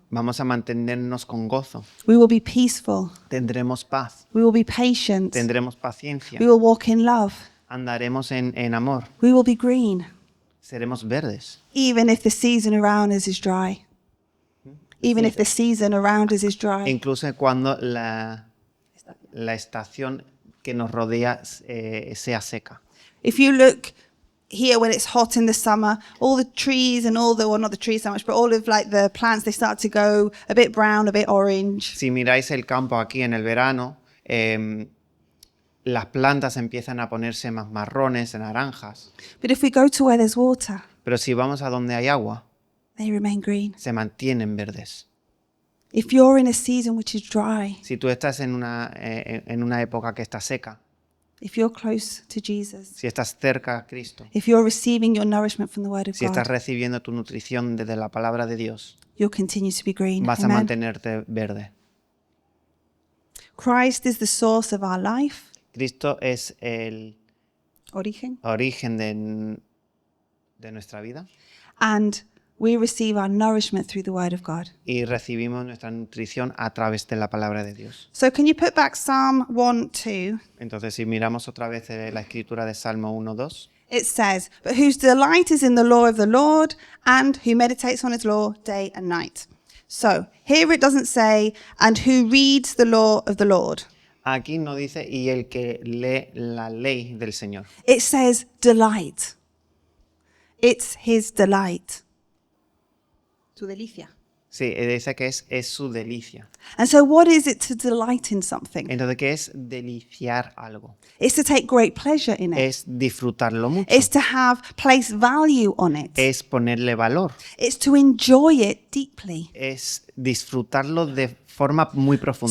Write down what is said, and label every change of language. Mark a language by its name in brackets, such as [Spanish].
[Spanish] Vamos a mantenernos con gozo. [English] We will be peaceful. [Spanish] Tendremos paz. [English] We will be patient. [Spanish] Tendremos paciencia. [English] We will walk in love. [Spanish] Andaremos en amor. [English] We will be green, [Spanish] Seremos verdes. [English] even if the season around us is dry. Even if the season around us is dry. [Spanish] Incluso cuando la estación que nos rodea sea seca. [English] If you look here when it's hot in the summer, all the trees and all the, well, not the trees so much, but all of like the plants, they start to go a bit brown, a bit orange. [Spanish] Si miráis el campo aquí en el verano, las plantas empiezan a ponerse más marrones, naranjas. [English] But if we go to where there's water, [Spanish] Pero si vamos a donde hay agua, [English] they remain green. [Spanish] se mantienen verdes. [English] If you're in a season which is dry, [Spanish] Si tú estás en una época que está seca, [English] if you're close to Jesus, [Spanish] si estás cerca a Cristo, [English] if you're receiving your nourishment from the word of [Spanish] si estás [English] God, [Spanish] recibiendo tu nutrición desde la palabra de Dios, [English] you'll continue to be green. [Spanish] vas a [English] Amen. [Spanish] mantenerte verde. [English] Christ is the source of our life, [Spanish] Cristo es el origen, origen de nuestra vida [English] and we receive our nourishment through the word of God. [Spanish] y recibimos nuestra nutrición a través de la palabra de Dios. [English] So can you put back Psalm 1:2? [Spanish] Entonces, si miramos otra vez la escritura de Salmo 1:2, [English] It says, "But whose delight is in the law of the Lord, and who meditates on his law day and night." So here it doesn't say, "And who reads the law of the Lord." [Spanish] aquí no dice, y el que lee la ley del Señor. [English] It says delight. It's his delight. [Spanish] Su delicia. Sí, dice que es su delicia. [English] And so what is it to delight in something? [Spanish] Entonces, ¿qué es deliciar algo? [English] It's to take great pleasure in it. [Spanish] Es disfrutarlo mucho. [English] It's to have place value on it. [Spanish] Es ponerle valor. [English] It's to enjoy it deeply. [Spanish] Es disfrutarlo de forma muy profunda.